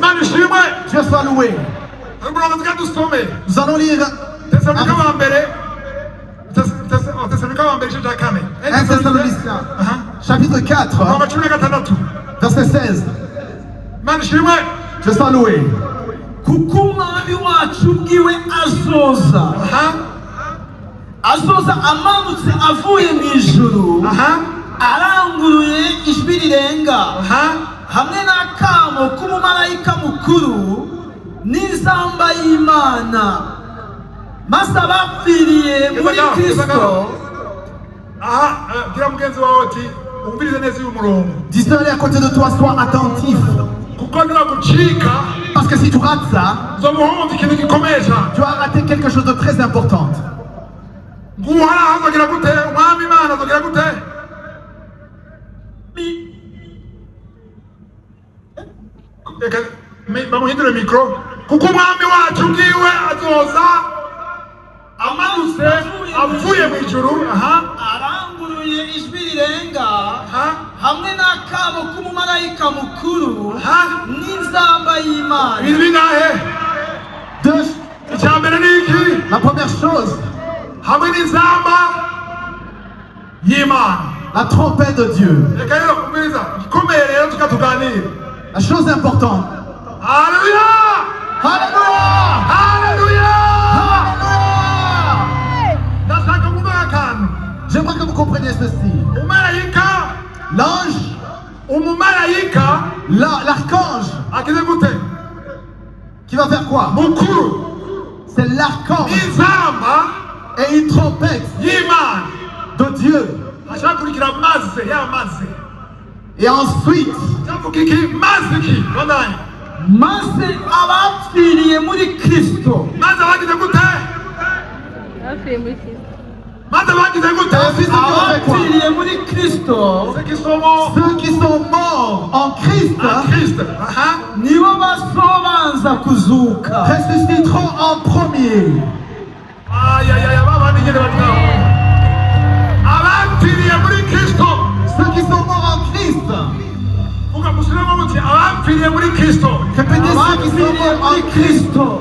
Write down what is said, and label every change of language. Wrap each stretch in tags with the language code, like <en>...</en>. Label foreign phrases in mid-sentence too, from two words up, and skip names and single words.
<fr>Dieu soit loué. Nous allons lire 1 Thessaloniciens, chapitre 4, verset 16. Dieu soit loué.</fr> <rn>kuko umwami wacu ubwiwe azoza amanutse avuye mu ijuru aranguruye ijwi rirenga hamwe n'akamo k'umumarayika mukuru n'inzamba y'Imana maze abapfiriye muri Kristo.</rn> <fr>Dis-le à côté de toi, sois attentif. Parce que si tu rates ça, tu as raté quelque chose de très important.</fr> <rn>bamuhindure</rn> <fr>le micro</fr> <rn>kuko umwami wacu ubwiwe azoza amanutse avuye mu ijuru aranguruye ijwi rirenga hamwe n'akamo k'umumarayika mukuru n'inzamba y'Imana. Icyambere ni iki?</rn> <fr>La première chose,</fr> <rn>hamwe n'inzamba y'Imana,</rn> <fr>la trompette de Dieu.</fr> <rn>reka rero kumeza ikomeye rero tukatuganira.</rn> <fr>La chose importante. Alléluia! Alléluia! Alléluia! Alléluia! J'aimerais que vous compreniez ceci. L'ange, l'archange, qui va faire quoi? C'est l'archange et une trompette de Dieu. Et ensuite,</fr> <rn>maze abapfiriye muri Kristo abapfiriye muri Kristo,</rn> <fr>ceux qui sont morts en Christ</fr> <rn>nibo bazobanza kuzuka,</rn> <fr>ressusciteront en premier. Ceux qui sont morts en Christ. Répétez, ceux qui sont morts en Christ.</fr>